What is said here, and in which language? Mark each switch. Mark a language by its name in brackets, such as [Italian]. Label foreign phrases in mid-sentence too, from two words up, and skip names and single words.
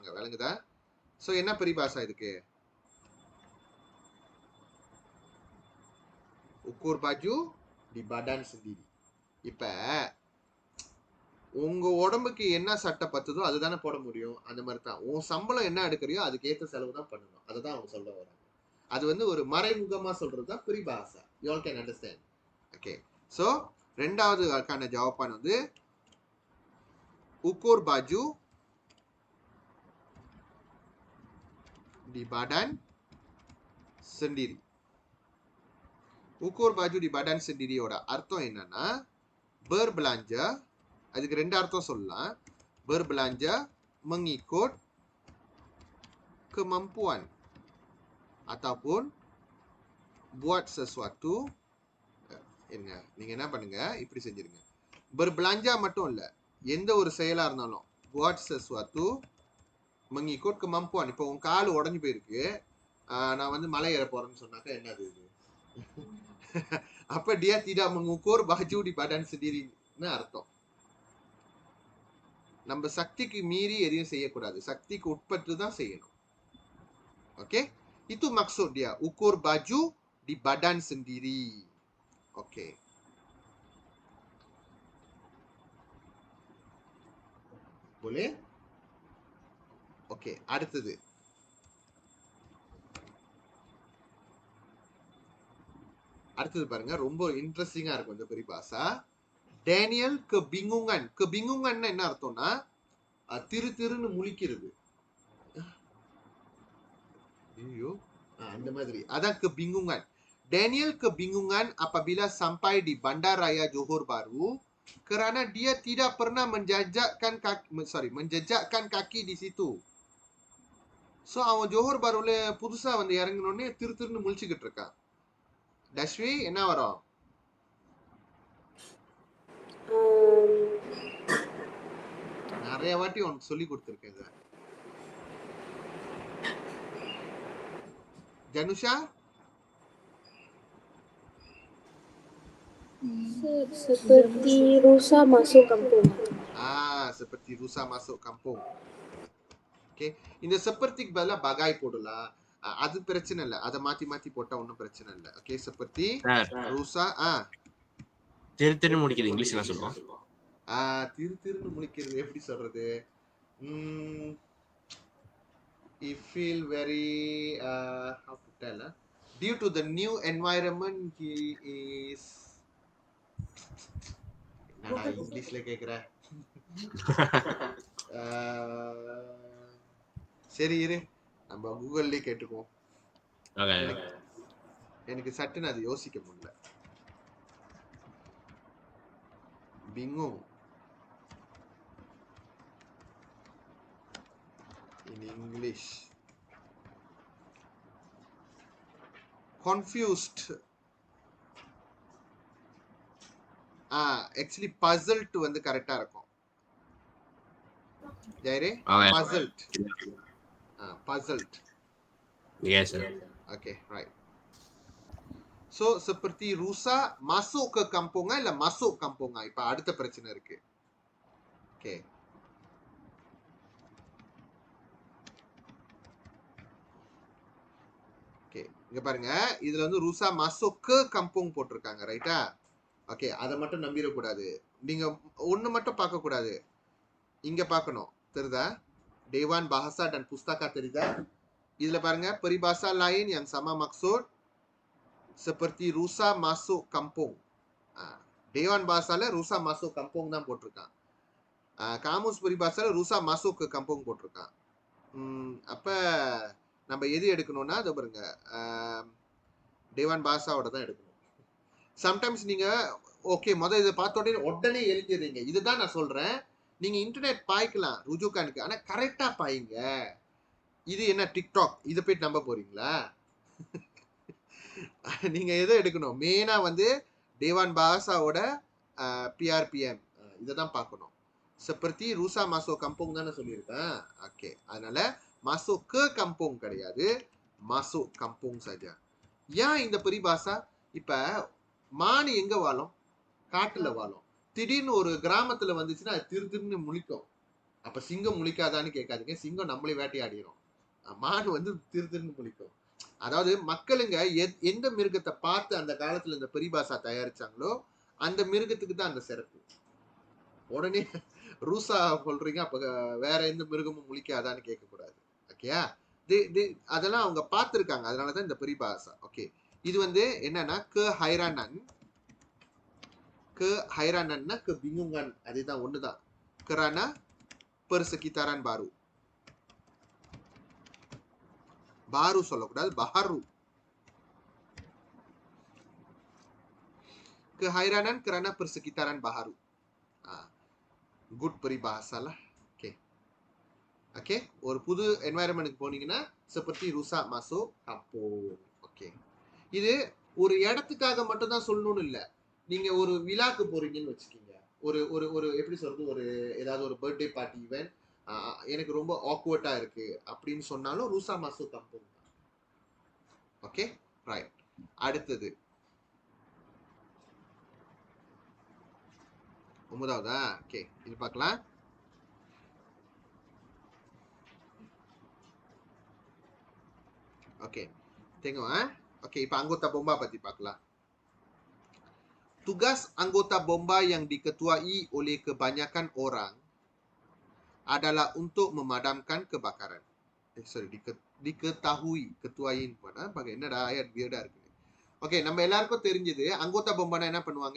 [Tamil] விளங்குதா? சோ என்ன பரிபாஷா இதுக்கு? [Malay] ukur baju di badan sendiri. [Tamil] இப்ப உங்க உடம்புக்கு என்ன சட்டை பத்துதோ அதுதானே போட முடியும். அந்த மாதிரி தான் உன் சம்பளம் என்ன எடுக்கிறியோ அதுக்கு ஏத்த செலவு தான் பண்ணணும். அதுதான் அவங்க சொல்ல வராங்க. அது வந்து ஒரு மறைமுகமா சொல்றதுதான் பரிபாஷா. [English] You all can understand. Okay. So [Tamil] ரெண்டாவது கான ஜவாபான் வந்து [Malay] ukur baju di badan sendiri. Ukur baju di badan sendiri [Tamil] யோட அர்த்தம் என்னன்னா berbelanja, அதுக்கு ரெண்டு அர்த்தம் சொல்லலாம். [Malay] berbelanja mengikut kemampuan ataupun buat sesuatu. [Tamil] என்ன நீங்க என்ன பண்ணுங்க, இப்படி செஞ்சிருங்க. berbelanja மட்டும் இல்ல, எந்த ஒரு செயலா இருந்தாலும் [Malay] buat sesuatu mengikut kemampuan. [Tamil] இப்போ உன் கால் உடஞ்சு போயிருக்கு, நான் வந்து மலை ஏற போறேன்னு சொன்னாக்க என்னது இது? [Malay] அப்ப dia tidak mengukur baju di badan sendiriன்னு அர்த்தம். [Tamil] நம்ம சக்திக்கு மீறி எதையும் செய்யக்கூடாது, சக்திக்கு உட்பட்டு தான் செய்யணும். ஓகே, [Malay] itu maksud dia ukur baju di badan sendiri. [Tamil] ஓகே, boleh? ஓகே, அடுத்தது பாருங்க, ரொம்ப இன்ட்ரெஸ்டிங்கா இருக்கும் இந்த பெரிபாசா. டேனியல் kebingungan. kebingungan என்ன அர்த்தம்னா திரு திருன்னு முழிக்கிறது. ஐயோ, அந்த மாதிரி, அதான் kebingungan. [Malay] Daniel kebingungan apabila sampai di Bandaraya Johor Bahru kerana dia tidak pernah menjejakkan kaki di situ. [Tamil] So அவன் ஜோஹர் பாருல புதுசா வந்து இறங்கினோடனே திரு திருன்னு முழிச்சுக்கிட்டு இருக்கான். தஷ்வி என்ன வரும்? நிறைய வாட்டி உனக்கு சொல்லி கொடுத்துருக்கேன் இத. ஜனுஷா? [Malay] Seperti rusa masuk kampung. seperti rusa masuk kampung. [Tamil] Okay, இந்த sepertiக்கு பதிலா bagai போடலாம், அது பிரச்சனை இல்லை, அதை மாத்தி மாத்தி போட்டா ஒன்றும் பிரச்சனை இல்லை. ஓகே, [Malay] seperti rusa [Tamil] திரு திரு முடிக்கிறது இங்கிலீஷ் என்ன சொல்லுவோம்? திரு திருன்னு முடிக்கிறது எப்படி சொல்றது? [English] He feel very how to tell, due to the new environment he is. [Tamil] என்னடா இங்கிலீஷ்ல கேக்குற? சரி இரு, நம்ம கூகுள்லயே கேட்டுக்குவோம். எனக்கு சட்டுன்னு அது யோசிக்க முடியல. [English] bingung in English, confused, actually puzzled [Tamil] வந்து கரெக்டா இருக்கும். ஜெயரே, [English] puzzled. Yes sir. Okay, right. So [Malay] seperti rusa masuk ke kampung இல்ல masuk kampung, [Tamil] இப்ப அடுத்த பிரச்சனை இருக்கு. ஓகே, ஓகே, இங்க பாருங்க, இதுல வந்து [Malay] rusa masuk ke kampung [Tamil] போட்டிருக்காங்க, ரைட்டா? ஓகே, அதை மட்டும் நம்பிடக்கூடாது. நீங்க ஒண்ணு மட்டும் பார்க்க கூடாது, இங்க பார்க்கணும். தெரியுதா? [Malay] Dewan Bahasa dan Pustaka [Tamil] தெரியுதா? இதுல பாருங்க, [Malay] peribahasa lain yang sama maksud seperti rusa masuk kampung. Dewan Bahasa rusa masuk kampung தான் போட்டிருக்கான். காமுஸ் பரிபாசால rusa masuk ke kampung போட்டிருக்கான். [Tamil] அப்ப நம்ம எது எடுக்கணும்னா அதை பாருங்க, தேவான் பாஷாவோட தான் எடுக்கணும். சம்டைம்ஸ் நீங்க ஓகே முதல் இதை பார்த்த உடனே எழுதிடுறீங்க. இதுதான் நான் சொல்றேன், நீங்க இன்டர்நெட் பாய்க்கலாம் ருஜுகானுக்கு, ஆனா கரெக்டா பாயுங்க. இது என்ன டிக்டாக், இதை போயிட்டு நம்ப போறீங்களா? நீங்க எதை எடுக்கணும், மெயினா வந்து தேவான் பாஷாவோட பிஆர்பிஎம் இதை தான் பார்க்கணும். [Malay] seperti rusa masuk kampung [Tamil] தானே சொல்லியிருக்கேன். ஓகே, அதனால [Malay] masuk ke kampung கிடையாது, masuk kampung saja. [Tamil] ஏன் இந்த பரிபாஷா? இப்ப மானு எங்க வாழும்? காட்டுல வாழும். திடீர்னு ஒரு கிராமத்துல வந்துச்சுன்னா அது திரு திருன்னு முழிக்கும். அப்ப சிங்கம் முழிக்காதான்னு கேட்காதீங்க, சிங்கம் நம்மளே வேட்டையாடிடும். மானு வந்து திரு திருன்னு முழிக்கும். அதாவது மக்களுங்க எந்த மிருகத்தை பார்த்து அந்த காலத்துல இந்த பரிபாஷா தயாரிச்சாங்களோ அந்த மிருகத்துக்கு தான் அந்த சிறப்பு. உடனே ரூசா சொல்றீங்க, அப்ப வேற எந்த மிருகமும் முழிக்காதான்னு கேட்க கூடாது. ஓகேயா? அதெல்லாம் அவங்க பார்த்துருக்காங்க, அதனாலதான் இந்த பரிபாஷா. ஓகே, இது வந்து என்னன்னா [Malay] kehairanannya kebingungan [Tamil] அதுதான் ஒண்ணுதான். [Malay] kerana persekitaran baru. baru சொல்லக்கூடாது, baharu. Kehairanan kerana persekitaran baharu. [English] Good peribahasa lah. Okay. [Tamil] ஒரு புது என்வாயரன்மெண்ட்டுக்கு போனீங்கன்னா [Malay] seperti rusak masuk kampung. [English] Okay. [Tamil] இது ஒரு இடத்துக்காக மட்டும் தான் சொல்லணும்னு இல்ல. நீங்க ஒரு விழாக்கு போறீங்கன்னு வச்சுக்கீங்க. ஒரு ஒரு ஒரு எப்படி சொல்றது, ஒரு ஏதாவது ஒரு [English] birthday party event [Tamil] எனக்கு ரொம்ப ஆக்வர்டா இருக்கு அப்படின்னு சொன்னாலும் ரூசா மாசு தப்பு. ஓகே ரைட். அடுத்தது 9வதா? ஓகே, இது பார்க்கலாம். ஓகே tengok Okey, இப்ப [Malay] anggota bomba [Tamil] பத்தி பார்க்கலாம். [Malay] Tugas anggota bomba yang diketuai oleh kebanyakan orang adalah untuk memadamkan kebakaran. Diketahui, ketuain pada pakai என்னடா ayat [Tamil] weird-ஆ இருக்கு. ஓகே, நம்ம எல்லாருக்கும் தெரிஞ்சது [Malay] anggota bomba [Tamil] என்ன பண்ணுவாங்க?